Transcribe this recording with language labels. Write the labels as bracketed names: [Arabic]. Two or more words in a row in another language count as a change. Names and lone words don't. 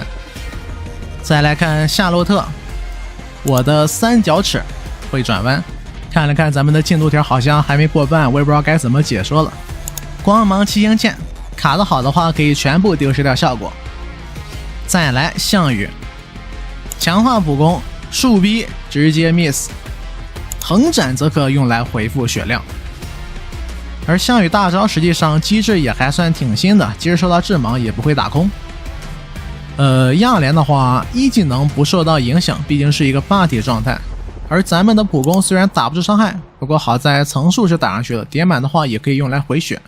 [Chinese] 再來看夏洛特，我的三角尺會轉彎。看了看咱們的进度条，好像還沒過半，我也不知道該怎麼解說了。光芒七星劍卡得好的話，可以全部丟失掉效果。再來项羽，強化普攻，樹逼直接 miss，橫斬則可用來回復血量。而项羽大招實際上機制也還算挺新的，即使受到致盲也不會打空。亞連的話，1技能不受到影響，畢竟是一個霸體狀態。而咱們的普攻雖然打不出傷害，不過好在层數是打上去了，疊滿的話也可以用來回血。